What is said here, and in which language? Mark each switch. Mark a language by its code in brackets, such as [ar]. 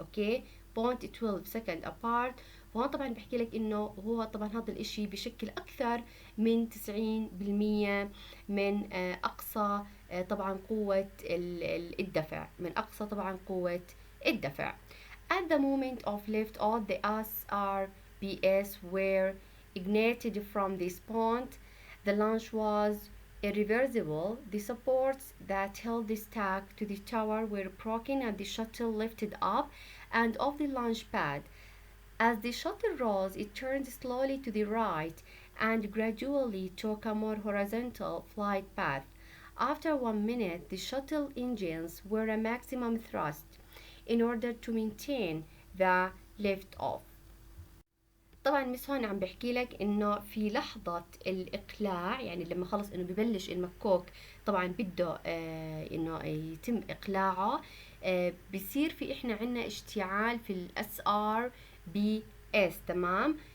[en] Okay. 0.12 second apart. [ar] وهون طبعا بحكي لك انه هو طبعا هذا الاشي بشكل اكثر من 90% من اقصى طبعا قوة الدفع، من اقصى طبعا قوة الدفع. [en] At the moment of lift off, the SRBS were ignited from this point. The launch was irreversible. The supports that held the stack to the tower were broken and the shuttle lifted up and off the launch pad. As the shuttle rose, it turned slowly to the right and gradually took a more horizontal flight path. After 1 minute, the shuttle engines were at maximum thrust in order to maintain the lift off. [ar] طبعا مس هون عم بحكي لك انه في لحظة الاقلاع، يعني لما خلص انه ببلش المكوك طبعا بده انه يتم اقلاعه، بصير في احنا عنا اشتعال في الاس ار بي اس. تمام.